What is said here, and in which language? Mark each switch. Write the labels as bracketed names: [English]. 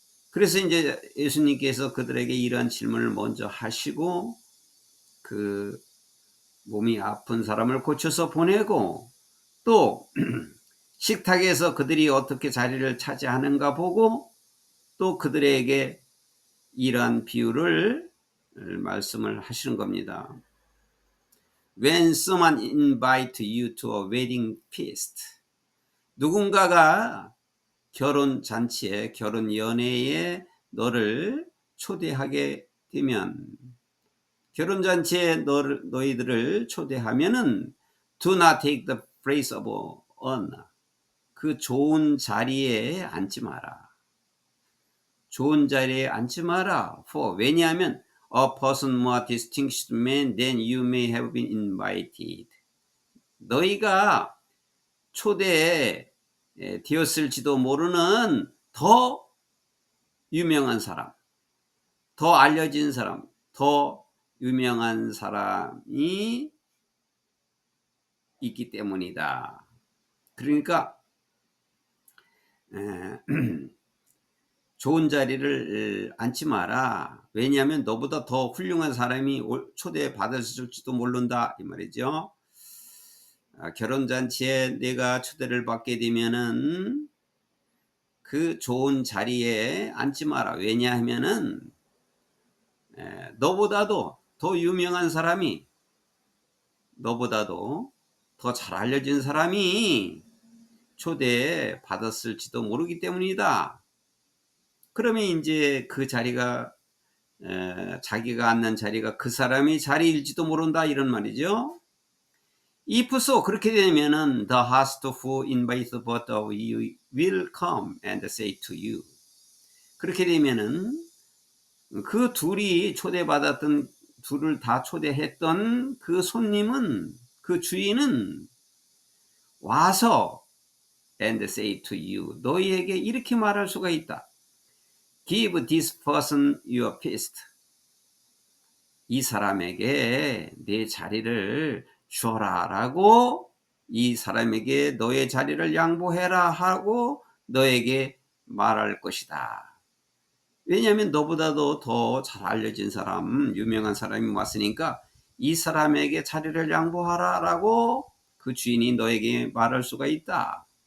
[Korean] 그래서 이제 예수님께서 그들에게 이러한 질문을 먼저 하시고 그 몸이 아픈 사람을 고쳐서 보내고 또 식탁에서 그들이 어떻게 자리를 차지하는가 보고 또 그들에게 이러한 비유를 말씀을 하시는 겁니다. [English] When someone invite you to a wedding feast, [Korean] 누군가가 결혼 잔치에, 결혼 연회에 너를 초대하게 되면, 결혼 잔치에 너희들을 초대하면은 [English] do not take the place of honor. [Korean] 그 좋은 자리에 앉지 마라. 좋은 자리에 앉지 마라. [English] For 왜냐하면 a person more distinguished man than you may have been invited. [Korean] 너희가 초대에 되었을지도 모르는 더 유명한 사람, 더 알려진 사람, 더 유명한 사람이 있기 때문이다. 그러니까 좋은 자리를 앉지 마라. 왜냐하면 너보다 더 훌륭한 사람이 초대받았을지도 모른다 이 말이죠. 결혼잔치에 내가 초대를 받게 되면은 그 좋은 자리에 앉지 마라. 왜냐하면은 너보다도 더 유명한 사람이, 너보다도 더 잘 알려진 사람이 초대받았을지도 모르기 때문이다. 그러면 이제 그 자리가 자기가 앉는 자리가 그 사람의 자리일지도 모른다 이런 말이죠. [English] If so, [Korean] 그렇게 되면은 [English] the host who invites both of you will come and say to you. [Korean] 그렇게 되면은 그 둘이 초대받았던, 둘을 다 초대했던 그 손님은, 그 주인은 와서 [English] and say to you, [Korean] 너희에게 이렇게 말할 수가 있다. [English] Give this person your feast. [Korean] 이 사람에게 내 자리를 주어라 라고, 이 사람에게 너의 자리를 양보해라 하고 너에게 말할 것이다. 왜냐하면 너보다도 더 잘 알려진 사람, 유명한 사람이 왔으니까 이 사람에게 자리를 양보하라 라고 그 주인이 너에게 말할 수가 있다.